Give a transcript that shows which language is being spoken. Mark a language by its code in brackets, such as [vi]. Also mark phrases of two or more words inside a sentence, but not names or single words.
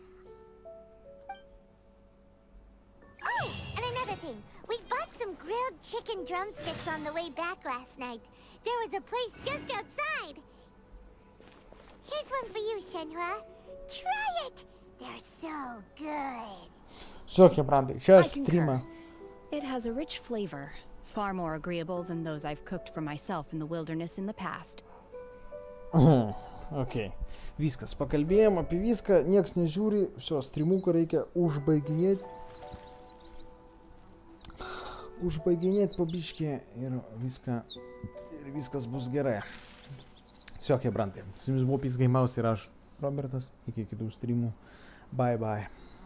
[en] Oh, and another thing. We bought some grilled chicken drumsticks on the way back last night. There was a place just outside. Here's one for you, Shenhua. Try it. They're so good. [ru] Все, хебранты, сейчас стрима. [en] It has a rich flavor, far more agreeable than those I've cooked for myself in the wilderness in the past. [lt] Okei. Viskas, pakalbėjom apie viską, nieks nežiūri, все, streamuką reikia užbaiginėti. Užbaiginėti po biškį ir viskas bus gerai. Все, хебранtai, su jumis buvo Pizgaimaus ir aš, Robertas, iki kitų streamų. [en] Bye bye.